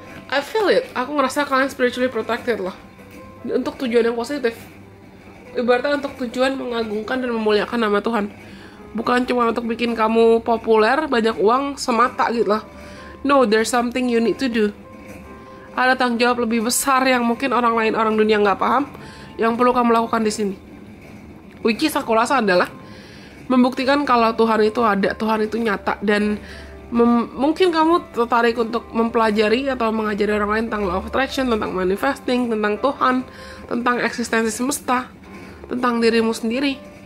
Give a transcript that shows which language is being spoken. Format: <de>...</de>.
<en>I feel it.</en> <id>Aku ngerasa kalian</id> <en>spiritually protected loh.</en> <id>Untuk tujuan yang positif. Ibaratnya untuk tujuan mengagungkan dan memuliakan nama Tuhan. Bukan cuma untuk bikin kamu populer, banyak uang semata gitu loh.</id> <en>No, there's something you need to do.</en> <id>Ada tanggung jawab lebih besar yang mungkin orang lain, orang dunia nggak paham, yang perlu kamu lakukan di sini.</id> <en>Which is</en> <id>aku rasa adalah membuktikan kalau Tuhan itu ada, Tuhan itu nyata, dan mungkin kamu tertarik untuk mempelajari atau mengajari orang lain tentang law of attraction, tentang manifesting, tentang Tuhan, tentang eksistensi semesta, tentang dirimu sendiri.</id>